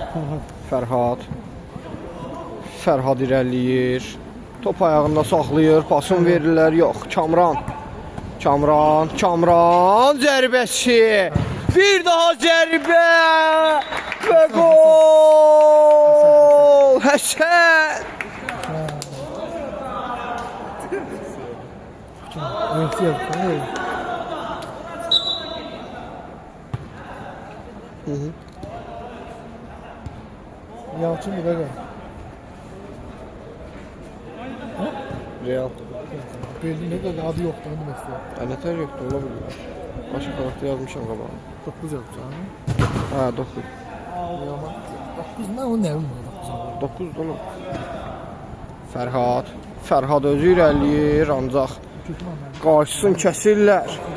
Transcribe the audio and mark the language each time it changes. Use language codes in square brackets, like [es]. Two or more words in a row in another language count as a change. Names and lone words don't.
[az] Fərhad. Fərhad irəliyir. Top ayağında saxlayır. Pasın verirlər. Yox. Kamran zərbəsi. Bir daha zərbə. Və gol. Həsən. [tr] Evet yazdı. Yalçın bir de Real. belli ne kadar adı yoktu onu mesela. [az] Nətər yoxdur, ola bilir. Başqa tərəfdə yazmışam qabağa. 9 yazdı ha. Hə, 9. [tr] 9 ne o ne var 9. [az] 9 oğlum. Fərhad özü irəliyir, ancaq qarşısını kəsirlər.